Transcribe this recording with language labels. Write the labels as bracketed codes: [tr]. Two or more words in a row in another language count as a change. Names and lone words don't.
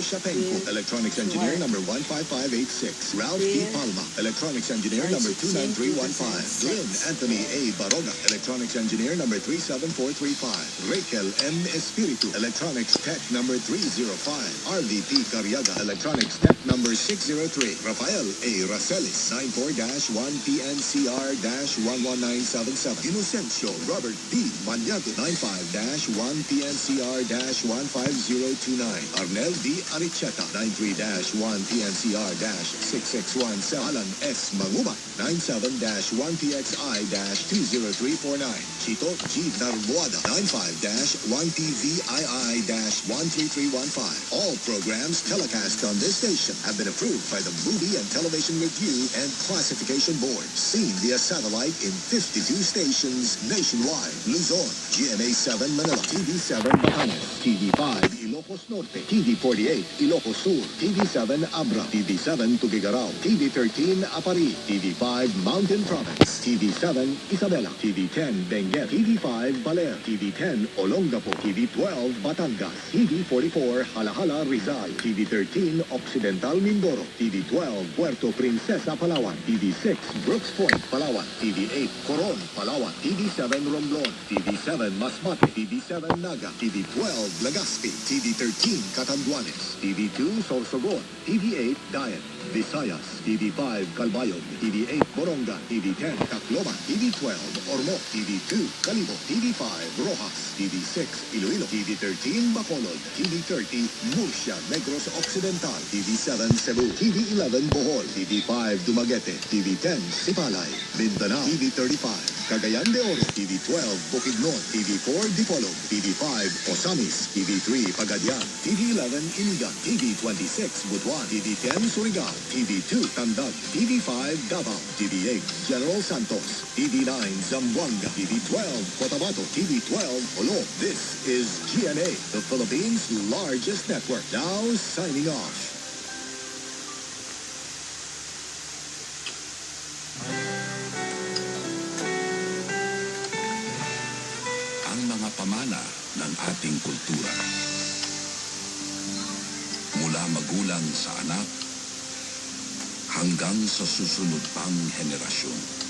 [en] Shapenko, Electronics Engineer number 15586. Ralph T. Palma, Electronics Engineer number 29315. Glenn Anthony A. Baroga, Electronics Engineer number 37435. Raquel M. Espiritu, Electronics Tech number 305. RVP Cariaga, Electronics Tech number 603. Rafael A. Racelis, 94-1PNCR-11977. Inocencio Robert B. Manyago, 95-1PNCR-15029. Arnel D. Aricheta, 93-1PNCR-6617. Alan S. Manguba, 97-1PXI-20349. Chito G. Narbuada, 95-1PVII-13315. All programs telecast on this station have been approved by the Movie and Television Review and Classification Board. Seen via satellite in 52 stations nationwide. Luzon, GMA 7 Manila, TV7 Batanes, TV5 Ilocos Norte, TV48 Ilocos Sur, TV7 Abra, TV7 Tugigaraw, TV13 Apari, TV5 Mountain Province, TV7 Isabela, TV10 Benguet, TV5 Baler, TV10 Olongapo, TV12 Batangas, TV44 Halahala Rizal, TV13 Occidental Mindoro, TV12 Puerto Princesa Palawan, TV6 Brooks Point Palawan, TV8 Coron Palawan, TV7 Romblon, TV7 Masbate, TV7 Naga, TV12 Legazpi, TV13 Catanduanes, TV2 Sorsogon, TV8 Dayan, Visayas, TV5 Calbayog, TV8 Boronga, TV10 Tacloban, TV12 Ormo, TV2 Calibo, TV5 Rojas, TV6 Iloilo, TV13 Bacolod, TV30 Murcia Negros Occidental, TV7 Cebu, TV11 Bohol, TV5 Dumaguete, TV10 Sipalay, Mindanao, TV35 Cagayan de Oro, TV12 Bukidnon, TV4 Dipolog, TV5 Osamis, TV3 Pagadian, TV11 Inigan, TV26 Butuan, TV10 Surigao, TV2 Tandag, TV5 Davao, TV8 General Santos, TV9 Zamboanga, TV12 Cotabato, TV12 Olo. This is GMA, the Philippines' largest network. Now signing off. [tl] Ang mga pamana ng ating kultura. Mula magulang sa anak hanggang sa susunod pang henerasyon.